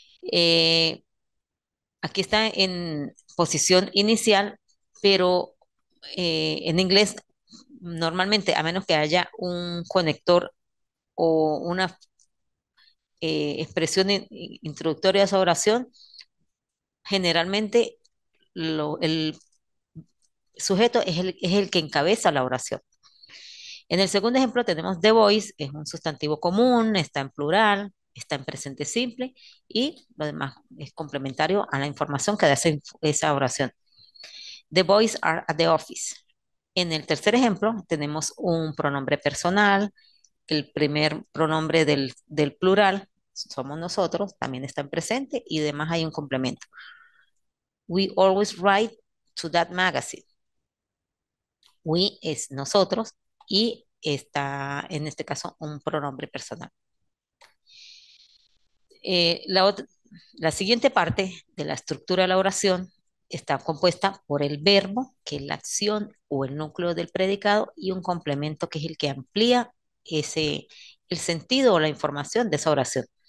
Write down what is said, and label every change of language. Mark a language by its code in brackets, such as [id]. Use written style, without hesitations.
[es] Eh, Aquí está en posición inicial, pero en inglés normalmente, a menos que haya un conector o una expresión introductoria a esa oración, generalmente el sujeto es el que encabeza la oración. En el segundo ejemplo tenemos [en] the boys, [es] es un sustantivo común, está en plural, está en presente simple y lo demás es complementario a la información que da esa oración. [en] The boys are at the office. [es] En el tercer ejemplo tenemos un pronombre personal, el primer pronombre del plural, somos nosotros, también está en presente y además hay un complemento. [en] We always write to that magazine. [es] We es nosotros y está en este caso un pronombre personal. Eh, la, ot- la siguiente parte de la estructura de la oración está compuesta por el verbo, que es la acción o el núcleo del predicado, y un complemento que es el que amplía el sentido o la información de esa oración.